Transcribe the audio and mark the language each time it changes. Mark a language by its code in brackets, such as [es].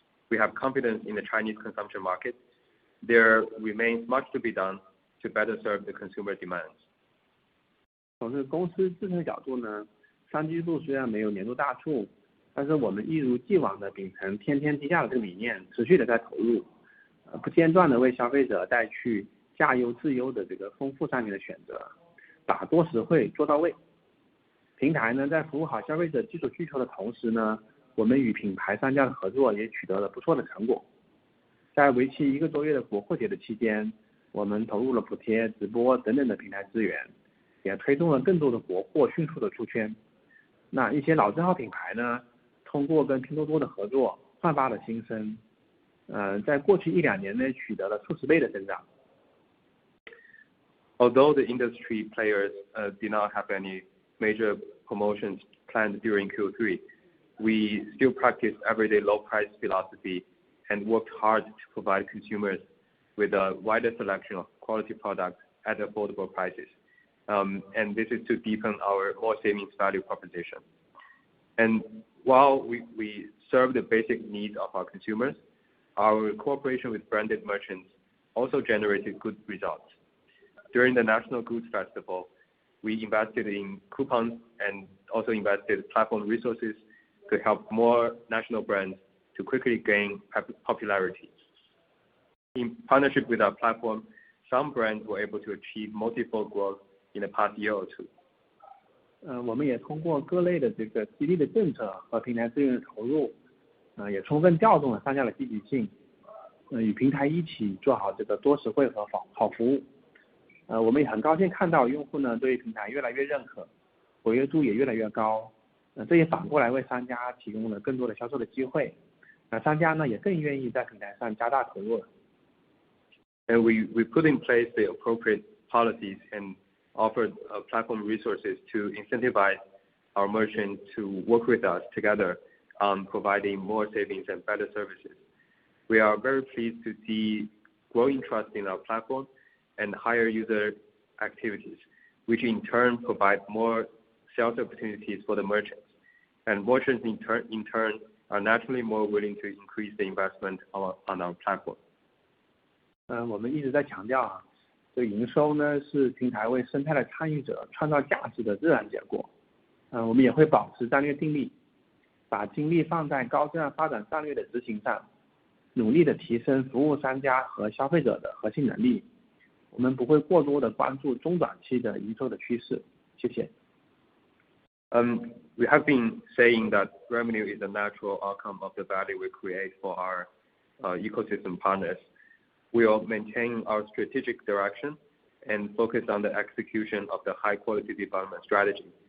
[en] We have confidence in the Chinese consumption market. There remains much to be done to better serve the consumer demands. [zh] 从这个公司自身的角度呢，3季度虽然没有年度大促，但是我们一如既往的秉承天天低价的这个理念，持续的在投入，不间断的为消费者带去价优质优的这个丰富商品的选择，打多实惠做到位。平台呢在服务好消费者基础需求的同时呢，我们与品牌商家的合作也取得了不错的成果。在为期1个多月的国货节的期间，我们投入了补贴、直播等等的平台资源，也推动了更多的国货迅速的出圈。那一些老字号品牌呢，通过跟拼多多的合作焕发了新生，在过去1-2年内取得了数十倍的增长。 [en] Although the industry players did not have any major promotions planned during Q3, we still practiced everyday low price philosophy and worked hard to provide consumers with a wider selection of quality products at affordable prices. And this is to deepen our more savings value proposition. And while we serve the basic needs of our consumers, our cooperation with branded merchants also generated good results. During the National Goods Festival, we invested in coupons and also invested platform resources to help more national brands to quickly gain popularity. In partnership with our platform, some brands were able to achieve multiple growth in the past year or two. [zh] 我们也通过各类的这个激励的政策和平台资源的投入，也充分调动了商家的积极性，与平台一起做好这个多实惠和好服务。我们也很高兴看到用户呢对平台越来越认可，活跃度也越来越高，这也反过来为商家提供了更多的销售的机会，商家呢也更愿意在平台上加大投入了。 [en] And we put in place the appropriate policies and offered platform resources to incentivize our merchants to work with us together on providing more savings and better services. We are very pleased to see growing trust in our platform and higher user activities, which in turn provide more sales opportunities for the merchants. And merchants in turn are naturally more willing to increase the investment on our platform. [zh] 我们一直在强调这个营收呢是平台为生态的参与者创造价值的自然结果。我们也会保持战略定力，把精力放在高质量发展战略的执行上，努力的提升服务商家和消费者的核心能力。我们不会过多的关注中短期的营收的趋势。谢谢。 [en] We have been saying that revenue is a natural outcome of the value we create for our ecosystem partners. We will maintain our strategic direction and focus on the execution of the high-quality development strategy.